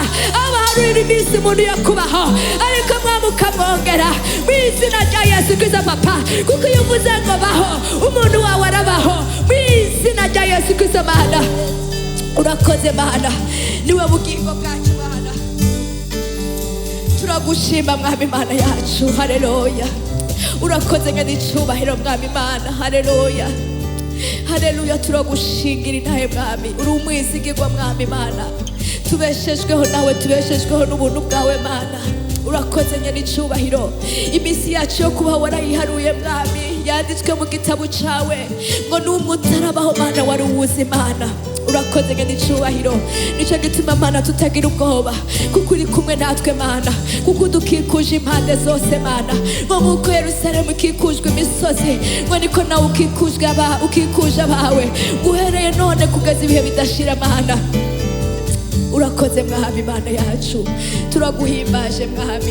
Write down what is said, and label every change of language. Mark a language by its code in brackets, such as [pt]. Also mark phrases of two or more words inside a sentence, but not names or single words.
[rn] Abo harurira iminsi umuntu yo kubaho, ariko Mwami ukamwongera mu izina rya Yesu Kristo Papa, kuko iyo uvuze ngo baho umuntu wawe arabaho mu izina rya Yesu Kristo Mana. Urakoze Mana, niwe bugingo bwacu Mana. Turagushima Mwami Mana yacu. Haleluya. Urakoze ngene icubahiro Mwami Mana. Haleluya, haleluya. Turagushingira intahe Mwami, uri umwizigirwa Mwami Mana. Tubeshejweho nawe, tubeshejweho n'ubuntu bwawe Mana. Urakoze ngene icubahiro. Imisi yacu yo kubaho warayiharuye Mwami, yanditswe mu gitabo cawe ngo n'umwe utarabaho Mana wari uwuzi Mana. Urakoze ngene icubahiro. Nico gituma Mana tutagira ubwoba, kuko uri kumwe natwe Mana, kuko udukikuje impande zose Mana. Ngo nk'uko Yerusalemu ikikujwe imisozi, ngo niko nawe ukikuje abawe, guhereye none kugeza ibihe bidashira Mana. Urakoze Mwami Mana yacu, turaguhimbaje Mwami.